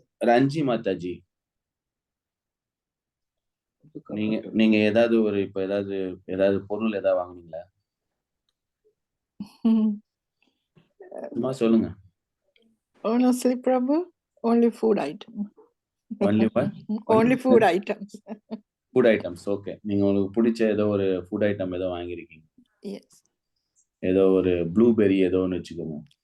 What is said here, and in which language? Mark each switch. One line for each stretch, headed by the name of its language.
Tamil: ரஞ்சி மாதாஜி, நீங்க ஏதாவது ஒரு இப்ப ஏதாவது பொருள் ஏதாவது வாங்குனீங்களா? சொல்லுங்க.
English: Honestly, Prabhu, only food items. Only what? Only food items. Food items, okay.
Tamil: நீங்க உங்களுக்கு பிடிச்ச ஏதோ ஒரு ஃபுட் ஐட்டம் ஏதோ வாங்கிருக்கீங்க.
English: Yes.
Tamil: ஏதோ ஒரு ப்ளூபெர்ரி ஏதோ ஒன்று வச்சுக்கோங்க.